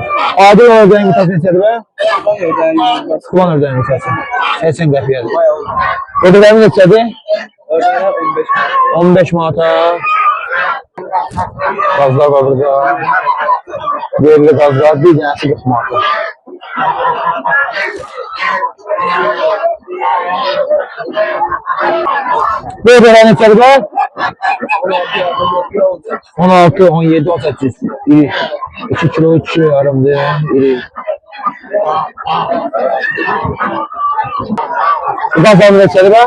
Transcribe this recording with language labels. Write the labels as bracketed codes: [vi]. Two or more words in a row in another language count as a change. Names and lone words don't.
[az] Adi ördək yumurtası neçədir bə? Kuban ördək yumurtası 80 qəpiyədir. Ördəklərimiz neçədir? 15 manata. [tr] Gazlar var burada. [az] Yerli gazlar bir dənəsi 40 manata. [tr] Böyle ne kadar? 16, 17, 18. İyi. [az] 2 kilo 3 kilo yarımdı. İyi. Bu da zamlı neçədir be?